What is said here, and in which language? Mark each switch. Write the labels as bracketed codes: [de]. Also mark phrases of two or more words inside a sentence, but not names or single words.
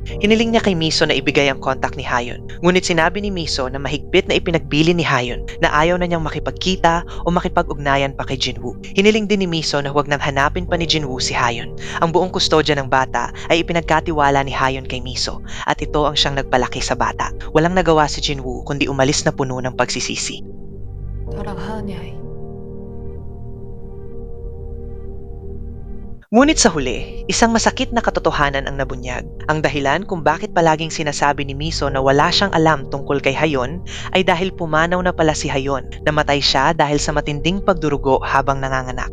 [tl] Hiniling niya kay Miso na ibigay ang kontak ni Hayon. Ngunit sinabi ni Miso na mahigpit na ipinagbili ni Hayon na ayaw na niyang makipagkita o makipag-ugnayan pa kay Jinwoo. Hiniling din ni Miso na huwag nang hanapin pa ni Jinwoo si Hayon. Ang buong kustodya ng bata ay ipinagkatiwala ni Hayon kay Miso at ito ang siyang nagpalaki sa bata. Walang nagawa si Jinwoo kundi umalis na puno ng pagsisisi. [ko] 너랑 하은이 아이. [tl] Ngunit sa huli, isang masakit na katotohanan ang nabunyag. Ang dahilan kung bakit palaging sinasabi ni Miso na wala siyang alam tungkol kay Hayon ay dahil pumanaw na pala si Hayon. Namatay siya dahil sa matinding pagdurugo habang nanganganak.